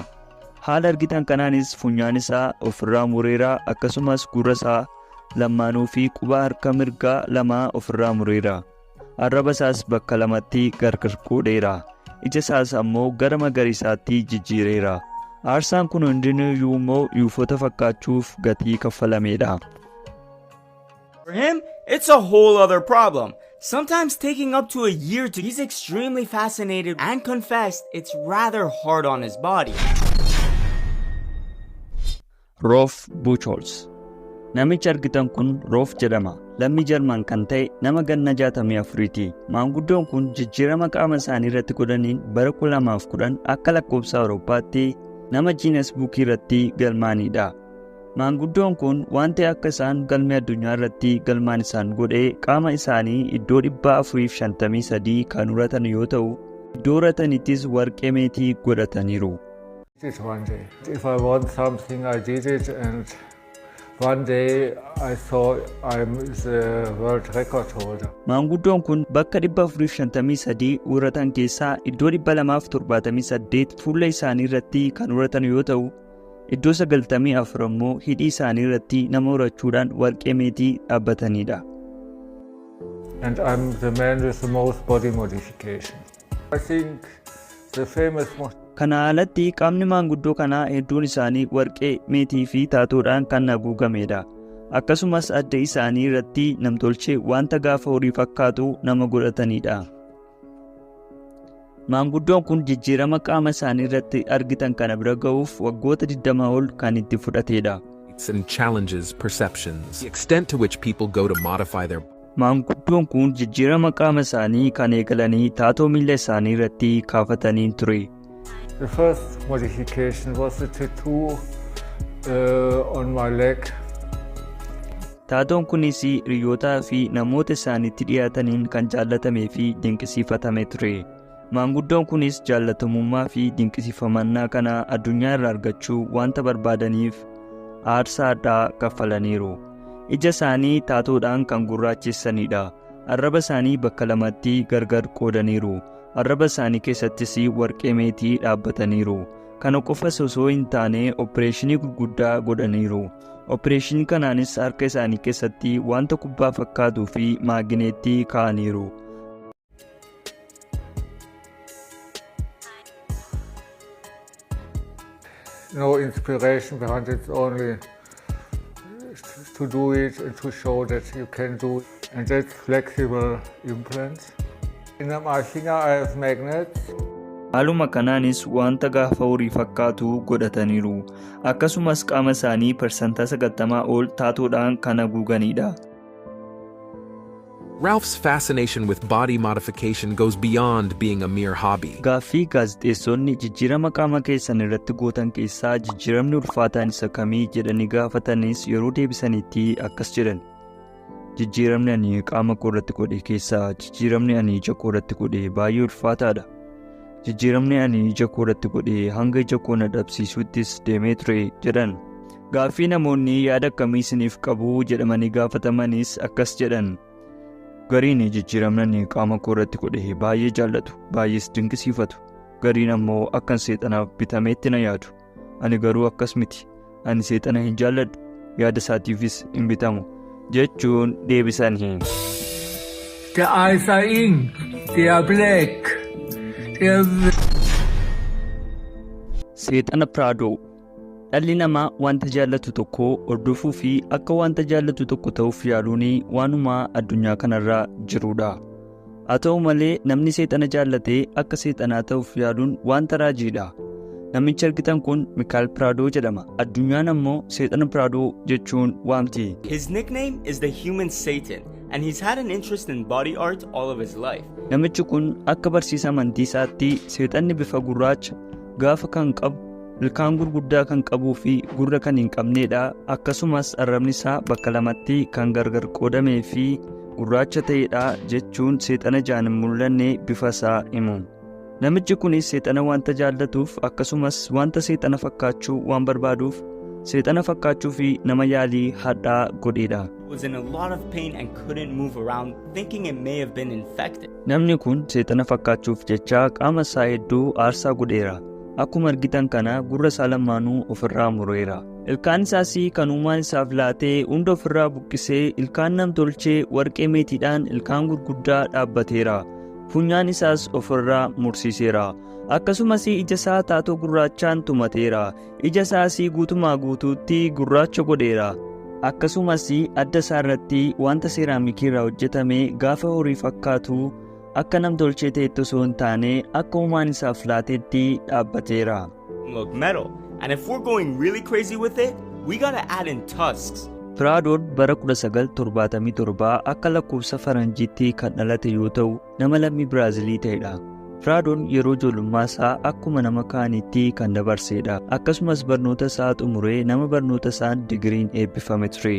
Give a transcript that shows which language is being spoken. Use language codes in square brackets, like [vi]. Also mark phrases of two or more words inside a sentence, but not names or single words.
[om] Haala argitan kanaanis funyaan isaa ofirraa mureera akkasumas gurra isaa lamaanuu fi quba harka mirgaa lamaa ofirraa mureera. Arraba isaas bakka lamatti gargar qoodheera. Ija isaas ammoo gara magariisaatti jijjiireera. Aarsaan kun hundinuu immoo UFOta fakkaachuuf gatii kaffalameedha. [en] For him, it's a whole other problem. Sometimes taking up to a year to he's extremely fascinated and confessed it's rather hard on his body. [om] Rolf Buchholz namichi argitan kun Rolf jedhama. Lammii Jarman kan ta'e nama ganna 64ti. Maanguddoon kun jijjiirama qaama isaanii irratti godhaniin bara 2010 akka lakkoofsa Awurooppaatti nama Giinees Buukii irratti galmaanidha. Maanguddoon kun wanti akka isaan galmee addunyaa irratti galmaan isaan godhee qaama isaanii iddoo 453 kan uratan yoo ta'u, iddoo urataniittis warqee meetii godhataniiru. [en] If I want something, I did it, and one day I thought I'm the world record holder. [om] Maanguddoon kun bakka 453 uratan keessaa iddoo 278 fuula isaanii irratti kan uratan yoo ta'u, iddoo 94 immoo hidhii isaanii irratti nama urachuudhaan warqee meetii dhaabbatanidha. [en] And I'm the man with the most body modification. I think the famous [om] Kana alatti qaamni maanguddoo kanaa hedduun isaanii warqee meetii fi taatoodhaan kan haguugamedha. Akkasumas adda isaanii irratti namtolchee wanta gaafa horii fakkaatu nama godhatanidha. Maanguddoon kun jijjiirama qaama isaanii irratti argitan kana bira ga'uuf waggoota 20 ol kan itti fudhatedha. [en] And challenges perceptions, the extent to which people go to modify their. [om] Maanguddoon kun jijjiirama qaama isaanii kan eegalanii taatoo miila isaanii irratti kaafatanii ture. [en] The first modification was a tattoo on my leg. [om] Taatoon kunis hiriyootaa fi namoota isaaniitti dhiyaataniin kan jaallatamee fi dinqisiifatame ture. Maanguddoon kunis jaallatamummaa fi dinqisiifamannaa kana addunyaa irraa argachuu wanta barbaadaniif aarsaa addaa kaffalaniiru. Ija isaanii taatoodhaan kan gurraachessanidha. Arraba isaanii bakka lamatti gargar qoodaniiru. Arraba isaanii keessattis warqee meetii dhaabbataniiru. Kana qofas osoo hin taane opereeshinii gurguddaa godhaniiru. Opereeshinii kanaanis harka isaanii keessatti wanta kubbaa fakkaatuu fi maagineetii kaa'aniiru. [en] No inspiration behind it, only to do it and to show that you can do it. And that's flexible implants. In my finger I have magnets. [om] Haaluma kanaanis wanta gaafa horii fakkaatu godhataniiru. Akkasumas qaama isaanii parsantaa 90 ol taatoodhaan kan haguuganidha. [en] Ralph's fascination with body modification goes beyond being a mere hobby. [om] Gaaffii gaazexeessonni jijjiirama qaama keessan irratti gootan keessaa jijjiiramni ulfaataan isa kamii jedhanii gaafatanis yeroo deebisanitti akkas jedhan. Jijjiiramni ani qaama koo irratti godhe keessaa jijjiiramni ani ija koo irratti godhe baay'ee ulfaataadha. Jijjiiramni ani ija koo irratti godhe hanga ija koo na dhabsiisuttis deemee ture jedhan. Gaaffii namoonni yaada akkamii isiniif qabu jedhamanii gaafatamanis akkas jedhan. Gariin jijjiiramni qaama koo irratti godhe baay'ee jaallatu, baay'ees dinqisiifatu. Gariin ammoo akkan seexanaaf bitameetti na yaadu. Ani garuu akkas miti. Ani seexana hin jaalladhu, yaada isaatiifis hin bitamu jechuun deebisan. [en] The eyes are ink, they are black. [om] Seexana Piraadoo. Dhalli namaa wanta jaallatu tokko hordofuu fi akka wanta jaallatu tokko ta'uuf yaaluun waanuma addunyaa kanarra jirudha. Haa ta'u malee namni seexana jaallatee akka seexanaa ta'uuf yaaluun wanta raajiidha. Namichi argitan kun Mikael Piraadoo jedhama. Addunyaan ammoo seexana Piraadoo jechuun waamti. [en] His nickname is the human Satan, and he's had an interest in body art all of his life. [om] Namichi kun akka barsiisa amantii isaatti seexanni bifa gurraacha gaafa kan qabu, ilkaan gurguddaa kan qabuu fi gurra kan hin qabneedha. Akkasumas arrabni isaa bakka lamatti kan gargar qoodamee fi gurraacha ta'edha jechuun seexana ijaan hin mul'anne bifa isaa himu. Namichi kunis seexana wanta jaallatuuf akkasumas wanta seexana fakkaachuu waan barbaaduuf seexana fakkaachuu fi nama yaalii hadhaa godheedha. [en] Was in a lot of pain and couldn't move around, thinking it may have been infected. [om] Namni kun seexana fakkaachuuf jecha qaama isaa hedduu aarsaa godheera. Akkuma argitan kana gurra isaa lamaanuu ofirraa mureera. Ilkaan isaas kan uumaan isaaf laatee hunda ofirraa buqqisee ilkaan namtolchee warqee meetiidhaan ilkaan gurguddaa dhaabbateera. Funyaan isaas ofirraa mursiiseera. Akkasumas ija isaa taatoo gurraachaan tumateera. Ija isaas guutumaa guutuutti gurraacha godheera. Akkasumas adda isaa irratti wanta seeraamikii irraa hojjetame gaafa horii fakkaatu akka namtolchee ta'etti osoo hin taane akka uumaan isaaf laateetti dhaabbateera. [en] Look metal, and if we're going really crazy with it, we gotta add in tusks. [om] Piraadoon bara 1977 akka lakkoofsa faranjiitti kan dhalate yoo ta'u nama lammii Biraazilii ta'edha. Piraadoon yeroo ijoollummaa isaa akkuma nama kaaniitti kan dabarseedha. Akkasumas barnoota isaa xumuree nama barnoota isaan digiriin eebbifame ture.